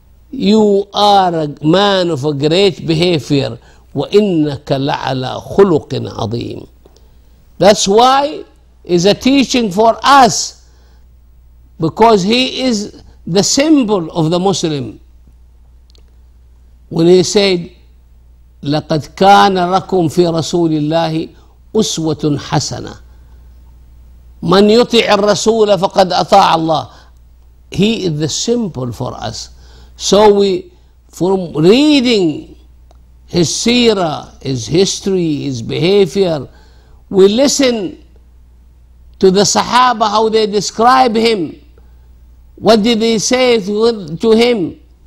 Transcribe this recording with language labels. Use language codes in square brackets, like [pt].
[en] You are a man of a great behavior. [ar] وَإِنَّكَ لَعَلَى خُلُقٍ عَظِيمٍ. [en] That's why it's a teaching for us, because he is the symbol of the Muslim. When he said, [ar] لَقَدْ كَانَ لَكُمْ فِي رَسُولِ اللَّهِ أُسْوَةٌ حَسَنَةٌ مَنْ يُطِعِ الرَّسُولَ فَقَدْ أَطَاعَ اللَّهِ. [en] He is the symbol for us. So we, from reading his seerah, his history, his behavior, we listen to the Sahaba, how they describe him. What did they say to him?